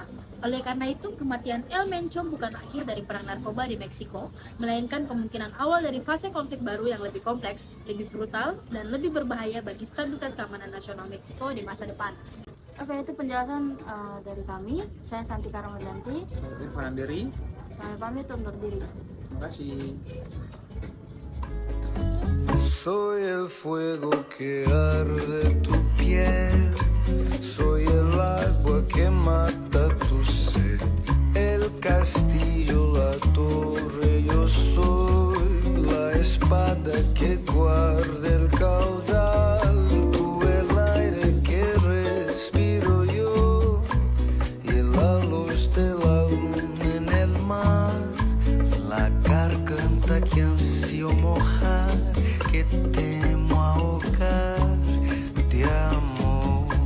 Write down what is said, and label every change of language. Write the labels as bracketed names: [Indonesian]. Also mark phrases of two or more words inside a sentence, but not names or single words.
[Indonesian] Oleh karena itu, kematian El Mencho bukan akhir dari perang narkoba di Meksiko, melainkan kemungkinan awal dari fase konflik baru yang lebih kompleks, lebih brutal, dan lebih berbahaya bagi stabilitas keamanan nasional Meksiko di masa depan. Oke, itu penjelasan dari kami. Saya Santika Ramadhanti. Saya Irfan Anderi. Kami pamit undur diri. Terima kasih. [Spanish] Soy el fuego que arde tu piel, soy el agua que mata tu sed, el castillo, la torre, yo soy la espada que guarda el caudal, tú el aire que respiro yo y la luz de la luna en el mar, la garganta que ansío mojar, que temo ahogar de amor.